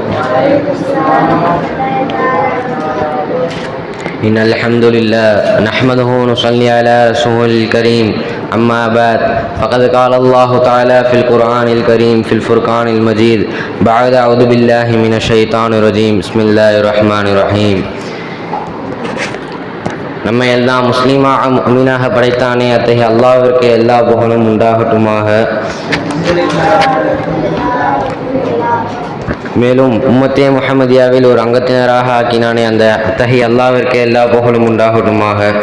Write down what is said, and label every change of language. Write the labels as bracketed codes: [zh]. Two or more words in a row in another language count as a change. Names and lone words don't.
[ar] إن الحمد لله نحمده ونصلي على رسوله الكريم. أما بعد فقد قال الله تعالى في القرآن الكريم في الفرقان المجيد بعد أعوذ بالله من الشيطان الرجيم بسم الله الرحمن الرحيم. [ta] நம்மை எல்லாம் முஸ்லீமாக முஃமினாக படைத்தானே அத்தகைய அல்லாஹ்விற்கு எல்லா புகழும் உண்டாகட்டுமாக. மேலும் உம்மத்தே முஹம்மதியாவில் ஒரு அங்கத்தினராக ஆக்கினானே அந்த அத்தகைய அல்லாஹ்விற்கு எல்லா புகழும் உண்டாகட்டுமாக.